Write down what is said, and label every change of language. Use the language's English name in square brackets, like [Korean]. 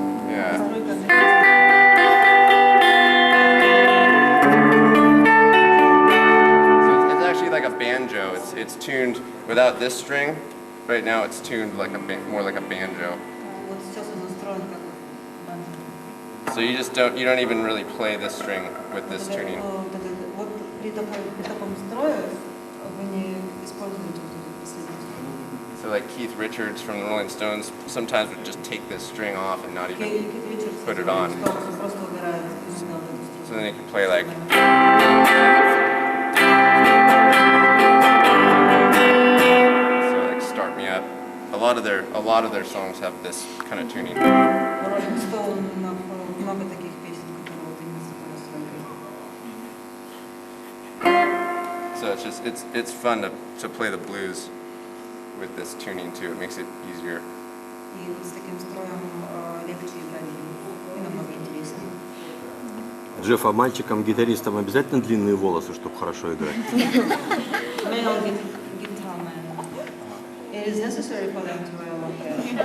[English] Yeah. So it's actually like a banjo. It's tuned without this string. Right now it's tuned like more like a banjo. [Russian] Вот сейчас он настроен как банджо. [English] So you don't even really play this string with this tuning. [Russian] Вот при таком строе вы не используете вот эту последнюю струну. [English] So like Keith Richards from the Rolling Stones sometimes would just take this string off and not even put it on. [Russian] Просто убирает именно вот эту [English] So [Russian] струну. [English] then you can play like. So like Start Me Up. A lot of their songs have this kind of tuning. [Russian] Роллинг Стоунов много таких песен, которые вот именно с такой настройкой. [English] So it's fun to play the blues with this tuning too. It makes it easier. [Russian] И с таким строем легче играть и намного интереснее. Джефф, а мальчикам-гитаристам обязательно длинные волосы, чтобы хорошо играть? [English] Male guitar man. It is necessary for them to wear long hair.